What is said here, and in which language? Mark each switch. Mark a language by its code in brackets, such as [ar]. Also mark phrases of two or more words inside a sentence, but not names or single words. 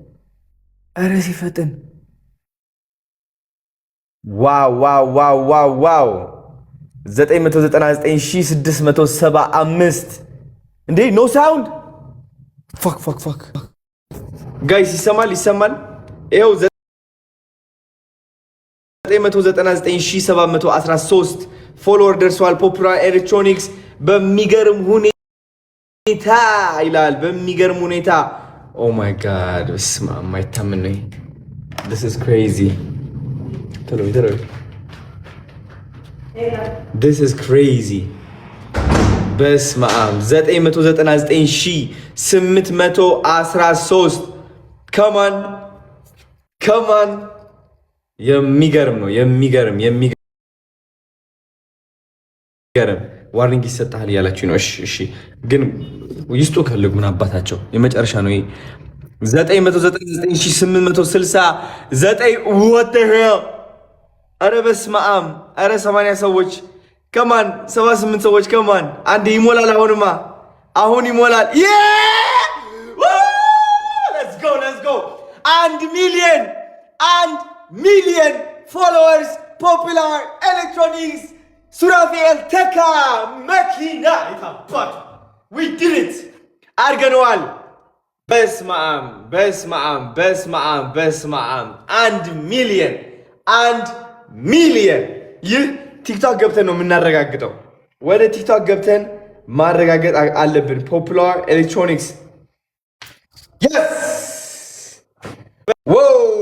[am] ዋው 999,675 እንዴ [en] no sound fuck guys [am] ይሰማል ይሄው 999,713 ፎሎወር ደርሷል። ፖፑላር ኤሌክትሮኒክስ በሚገርም ሁኔታ ይላል። በሚገርም ሁኔታ [en] oh my god [am] በስመ አብ የማይታመን ነው። [en] this is crazy this is crazy [am] በስመ አብ 999,813 [en] come on [am] የሚገርም ነው። የሚገርም ዋርኒንግ ይሰጣል ያላችሁ ነው። እሺ ግን ይስጡ ከልጉ ምን አባታቸው የመጨረሻ ነው። 999,869 [en] what the hell [am] አረ በስመ አብ አረ 80 ሰዎች ከማን 78 ሰዎች ከማን አንድ ይሞላል። አሁን ይሞላል። [en] let's go [am] 1 ሚሊዮን ፎሎወርስ ፖፑላር ኤሌክትሮኒክስ ሱራፌል ተካ መኪና ይታባል። [en] we did it [am] አርገነዋል። በስመ አብ 1 ሚሊዮን ይህ ቲክቶክ ገብተን ነው የምናረጋግጠው። ወደ ቲክቶክ ገብተን ማረጋገጥ አለብን። ፖፑላር ኤሌክትሮኒክስ [en] yes wow